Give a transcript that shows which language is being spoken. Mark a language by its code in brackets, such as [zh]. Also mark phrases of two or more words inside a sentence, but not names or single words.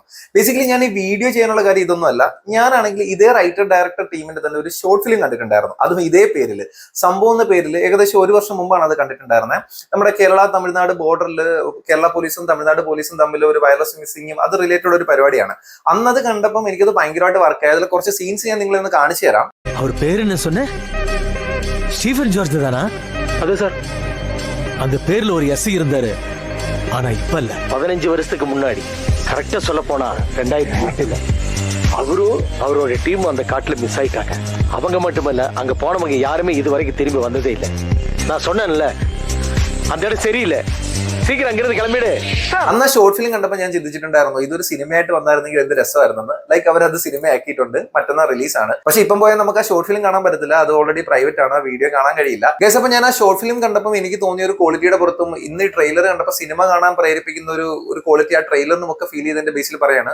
[ml] ബേസിക്കലി ഞാൻ ഈ വീഡിയോ ചെയ്യാനുള്ള കാര്യം ഇതൊന്നുമല്ല. ഞാനാണെങ്കിൽ ഇതേ [en] writer director team-inte [ml] തന്നെ ഒരു [en] short film [ml] കണ്ടിട്ടുണ്ടായിരുന്നു. അതും ഇതേ പേരിൽ, സംഭവം എന്ന പേരിൽ. ഏകദേശം 1 വർഷം മുമ്പാണ് അത് കണ്ടിട്ടുണ്ടായിരുന്നത്. നമ്മുടെ കേരള തമിഴ്നാട് ബോർഡറിൽ കേരള പോലീസും തമിഴ്നാട് പോലീസും തമ്മിൽ ഒരു [en] wireless missing-um [ml] അത് റിലേറ്റഡ് ഒരു പരിപാടിയാണ്. അന്നത് കണ്ടപ്പം എനിക്കത് ഭയങ്കരമായിട്ട് വർക്ക് ആയി. അതിൽ കുറച്ച് സീൻസ് ഞാൻ നിങ്ങളെ ഒന്ന് കാണിച്ചു തരാം. [ta] அவர் பேர் என்ன சொன்ன? ஸ்டீஃபன் ஜார்ஜ் தானா? அது சார். அந்த பேர்ல ஒரு எஸ் இருந்தாரு. ஆனா இப்ப இல்ல. 15 வருஷத்துக்கு முன்னாடி, கரெக்டா சொல்ல போனா 2008ல அவரும் அவரோட டீம் அந்த காட்டுல மிஸ் ஆயிட்டாங்க. அவங்க மட்டுமல்ல, அங்க போனவங்க யாருமே இது வரைக்கும் திரும்பி வந்ததே இல்லை. நான் சொன்னேன்ல, அந்த இடம் சரியில்லை, சீக்கிரம் அங்கிருந்து கிளம்பிடு. [ml] അന്ന് [en] short film [ml] കണ്ടപ്പോൾ ഞാൻ ചിന്തിച്ചിട്ടുണ്ടായിരുന്നു ഇതൊരു സിനിമയായിട്ട് വന്നായിരുന്നെങ്കിൽ എന്ത് രസമായിരുന്നെന്ന്. ലൈക്ക് അവരത് സിനിമ ആക്കിയിട്ടുണ്ട്, മറ്റന്നാൾ റിലീസാണ്. പക്ഷെ ഇപ്പം പോയാൽ നമുക്ക് ആ [en] short film [ml] കാണാൻ പറ്റത്തില്ല. അത് [en] already private [ml] ആണ്, വീഡിയോ കാണാൻ കഴിയില്ല. ഗൈസ്, അപ്പോൾ ഞാൻ ആ [en] short film [ml] കണ്ടപ്പോൾ എനിക്ക് തോന്നിയ ഒരു ക്വാളിറ്റിയുടെ പുറത്തും ഇന്ന് ഈ ട്രെയിലർ കണ്ടപ്പോൾ സിനിമ കാണാൻ പ്രേരിപ്പിക്കുന്ന ഒരു ക്വാളിറ്റി ആ ട്രെയിലറിന് നമുക്ക് ഫീൽ ചെയ്തതിന്റെ ബേസിൽ പറയാണ്.